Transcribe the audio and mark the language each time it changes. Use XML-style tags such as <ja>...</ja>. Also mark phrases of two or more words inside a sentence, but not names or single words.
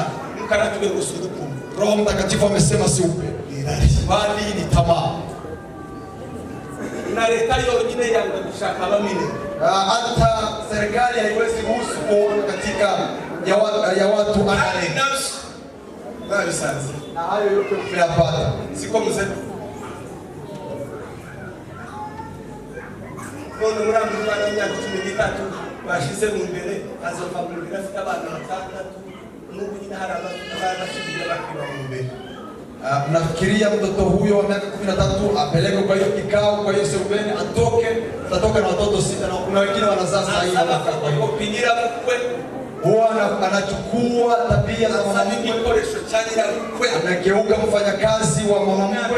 <sw>Roho Mtakatifu amesema si upendo bali ni tamaa. Hata serikali haiwezi ruhusu kuona katika ya watu na hayo yote tumeyapata. Siko mzee.</sw> <rn>None murambi mwana w'imyaka 13 bashize mu mbere azoka mu mbere afite abana 6 n'ubu nyine hari abana bashize bakiba mu mbere.</rn> <sw>Mnafikiria mtoto huyo wa miaka 13 apeleke kwa hiyo kikao, kwa hiyo sebuleni, atatoka na watoto 6 na kuna wengine wanazaa sasa hivi kupingira mkwe. Huwa anachukua tabia za mwanamke, anageuka mfanyakazi wa mwanamke.</sw>